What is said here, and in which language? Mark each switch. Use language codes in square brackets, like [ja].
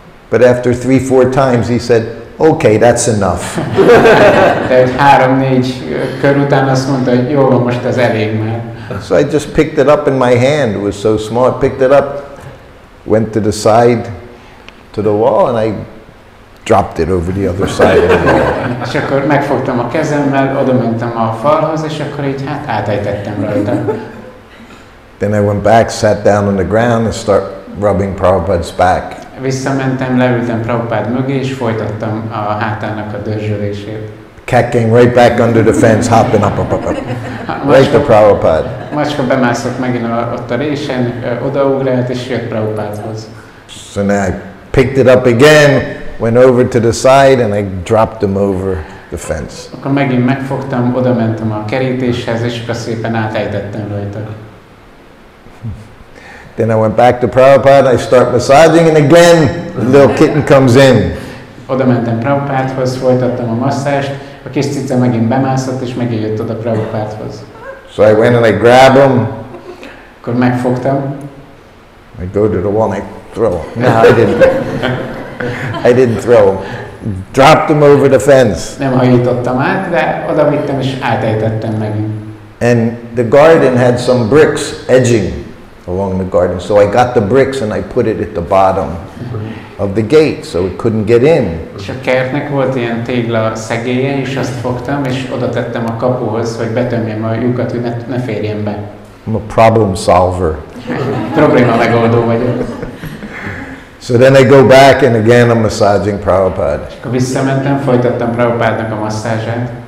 [en] But after 3-4 times he said, okay, that's enough. [hu] De 3-4 kör után azt mondta, hogy jó van, most ez elég már. [en] So I just picked it up in my hand. It was so small. I picked it up, went to the side, to the wall, and I dropped it over the other side of the wall. [hu] És akkor megfogtam a kezemmel, oda mentem a falhoz, és akkor így hát átejtettem rajta. [en] Then I went back, sat down on the ground and start rubbing Prabhupada's back. [hu] Visszamentem, leültem Prabhupád mögé, és folytattam a hátának a dörzsölését. [en] Cat came right back under the fence, hopping up. Right to Prabhupada. [hu] Macska bemászott megint ott a résen, odaugrált, és jött Prabhupádhoz. [en] So now I picked it up again, went over to the side, and I dropped him over the fence. [hu] Akkor megint megfogtam, oda mentem a kerítéshez, és akkor szépen átejtettem rajta. [en] Then I went back to Prabhupada, I start massaging, and again the little kitten comes in. [hu] Oda mentem Prabhupádhoz, folytattam a masszást, a kis cica megint bemászott, és megint jött oda Prabhupádhoz. [en] So I went and I grab him. [hu] Akkor megfogtam. [en] I go to the wall and I throw. No, I didn't throw. Dropped him over the fence. [hu] Nem hajítottam át, de oda vittem, és átejtettem megint. [en] And the garden had some bricks edging along the garden. So I got the bricks and I put it at the bottom of the gate so it couldn't get in. [hu] És a kertnek volt ilyen tégla szegélye, és azt fogtam, és oda tettem a kapuhoz, hogy betömjem a lyukat, hogy ne férjen be. [en] I'm a problem solver. [hu] Probléma megoldó vagyok. [en] So then I go back and again I'm massaging Prabhupada. [hu] Akkor visszamentem, folytattam Prabhupádnak a masszázsát.